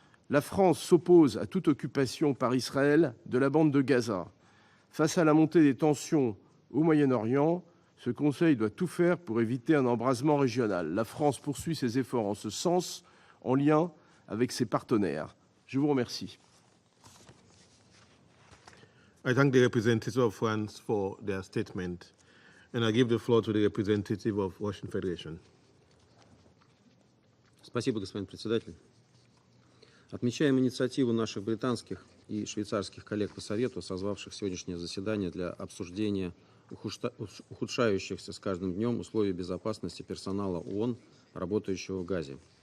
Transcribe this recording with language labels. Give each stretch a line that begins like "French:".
French: La France s'oppose à toute occupation par Israël de la bande de Gaza. Face à la montée des tensions au Moyen-Orient, ce Conseil doit tout faire pour éviter un embrasement régional. La France poursuit ses efforts en ce sens, en lien avec ses partenaires. Je vous remercie.
English: I thank the representatives of France for their statement, and I give the floor to the representative of Russian Federation.
Russian: Спасибо, господин председатель. Отмечаем инициативу наших британских и швейцарских коллег по Совету, созвавших сегодняшнее заседание для обсуждения ухудшающихся с каждым днем условий безопасности персонала ООН, работающего в Газе.